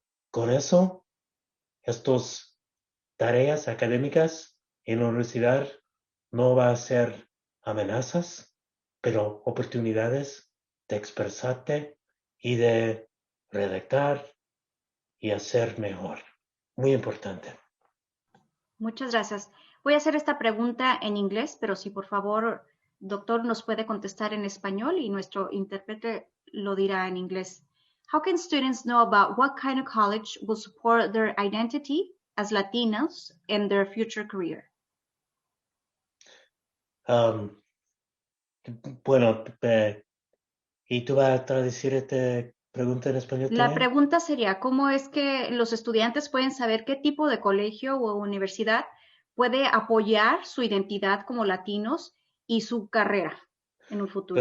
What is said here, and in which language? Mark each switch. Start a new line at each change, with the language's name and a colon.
Spanish: Con eso, estas tareas académicas en la universidad no va a ser amenazas, pero oportunidades de expresarte y de redactar y hacer mejor. Muy importante. Muchas gracias. Voy a hacer esta pregunta en inglés, pero si por favor, doctor, nos puede contestar en español y nuestro intérprete lo dirá en inglés.
English: How can students know about what kind of college will support their identity as Latinos and their future career?
Spanish: Bueno, ¿y tú vas a traducir esta pregunta en español La también? pregunta sería, ¿cómo es que los estudiantes pueden saber qué tipo de colegio o universidad puede apoyar su identidad como latinos y su carrera en un futuro?